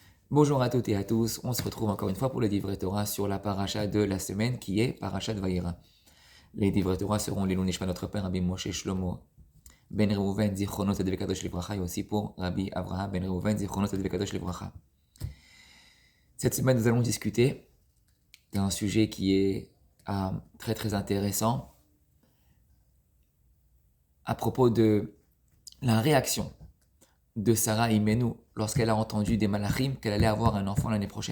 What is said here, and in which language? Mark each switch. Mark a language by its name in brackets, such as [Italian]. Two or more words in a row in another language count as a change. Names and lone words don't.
[French] Bonjour à toutes et à tous, on se retrouve encore une fois pour le [Hebrew] דברי תורה [French] sur la paracha de la semaine qui est Parashat Vayera. Les [Hebrew] דברי תורה [French] seront les Nishma notre père Rabbi Moshe Shlomo Ben Reuven [Hebrew] זכרונות צדיק קדוש לברכה [French] et aussi pour Rabbi Avraham Ben Reuven [Hebrew] זכרונות צדיק קדוש לברכה. [French] Cette semaine nous allons discuter d'un sujet qui est très très intéressant à propos de la réaction de Sarah Imenu lorsqu'elle a entendu des malachim qu'elle allait avoir un enfant l'année prochaine.